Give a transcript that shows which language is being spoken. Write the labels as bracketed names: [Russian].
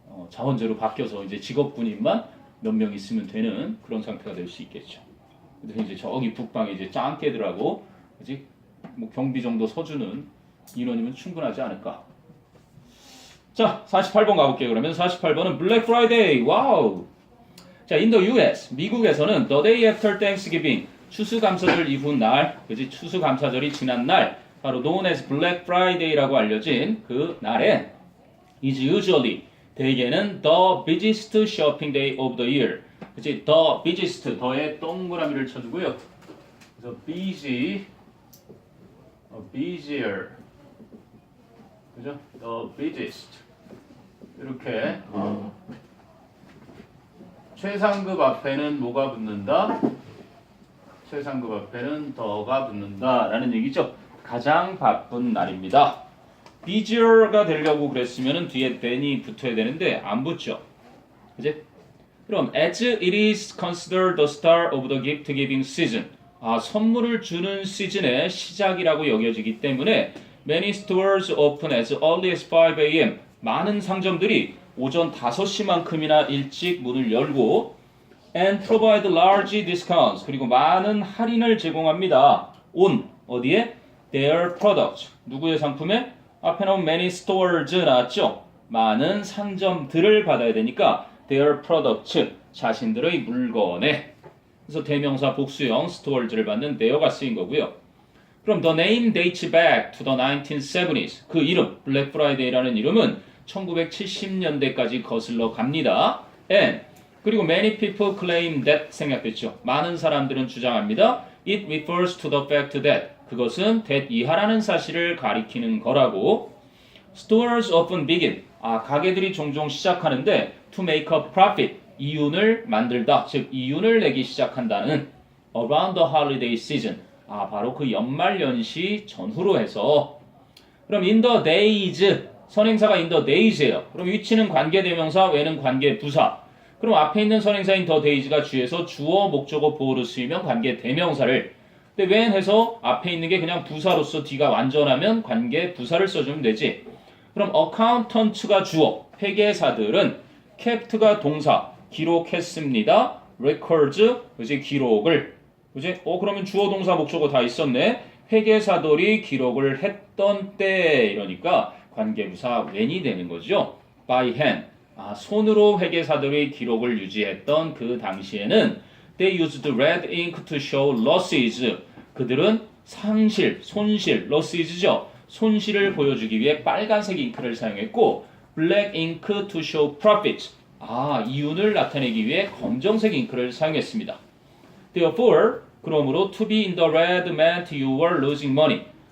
[Korean] 자원제로 바뀌어서 이제 직업 군인만 몇 명 있으면 되는 그런 상태가 될 수 있겠죠. 그래서 이제 저기 북방에 이제 짱깨들하고 그지 뭐 경비 정도 서주는 인원이면 충분하지 않을까. 자, 48번 가볼게요. 그러면 48번은 블랙 프라이데이. 와우. [English] 자, in the US [Korean] 미국에서는 [English] the day after Thanksgiving [Korean] 추수감사절 이후 날, 그지 추수감사절이 지난 날, 바로 [English] known as Black Friday라고 알려진 그 날에 is usually [Korean] 대개는 [English] the busiest shopping day of the year. [Korean] 그치? the busiest, 더에 동그라미를 쳐주고요. 그래서 busy, busier, 그죠? the busiest. 이렇게 최상급 앞에는 뭐가 붙는다? 최상급 앞에는 더가 붙는다라는 얘기죠. 가장 바쁜 날입니다. busier가 되려고 그랬으면 뒤에 than이 붙어야 되는데 안 붙죠. 그지? [English] 그럼 as it is considered the start of the gift giving season. [Korean] 선물을 주는 시즌의 시작이라고 여겨지기 때문에 [English] many stores open as early as 5 a.m. [Korean] 많은 상점들이 오전 5시만큼이나 일찍 문을 열고 [English] and provide large discounts. [Korean] 그리고 많은 할인을 제공합니다. on 어디에? their products. 누구의 상품에? 앞에 나온 many stores 나왔죠? 많은 상점들을 받아야 되니까 their products, 자신들의 물건에. 그래서 대명사 복수형 stores를 받는 there가 쓰인 거고요. [English] 그럼 the name dates back to the 1970s. [Korean] 그 이름, 블랙 프라이데이라는 이름은 1970년대까지 거슬러 갑니다. [English] and [Korean] 그리고 [English] many people claim that 생략됐죠. [Korean] 많은 사람들은 주장합니다. [English] It refers to the fact that [Korean] 그것은 that 이하라는 사실을 가리키는 거라고. [English] Stores often begin. [Korean] 가게들이 종종 시작하는데 [English] to make a profit. [Korean] 이윤을 만들다. 즉 이윤을 내기 시작한다는 around the holiday season. 바로 그 연말 연시 전후로 해서. [English] 그럼 in the days. [Korean] 선행사가 [English] in the days예요. [Korean] 그럼 위치는 관계대명사, 외는 관계부사. 그럼 앞에 있는 선행사인 the days가 주에서 주어, 목적어, 보어로 쓰이면 관계대명사를. 근데 when 해서 앞에 있는 게 그냥 부사로서 뒤가 완전하면 관계부사를 써주면 되지. 그럼 accountant가 주어, 회계사들은 kept가 동사, 기록했습니다. records, 이제 기록을. 그지? 그러면 주어, 동사, 목적어 다 있었네. 회계사들이 기록을 했던 때 이러니까 관계부사 when이 되는 거죠. [English] by hand. [Korean] 손으로 회계사들의 기록을 유지했던 그 당시에는 [English] they used red ink to show losses. [Korean] 그들은 상실, 손실, losses죠. 손실을 보여주기 위해 빨간색 잉크를 사용했고 [English] black ink to show profit. [Korean] 이윤을 나타내기 위해 검정색 잉크를 사용했습니다. [English] Therefore, [Korean] 그러므로 [English] to be in the red meant you were losing money.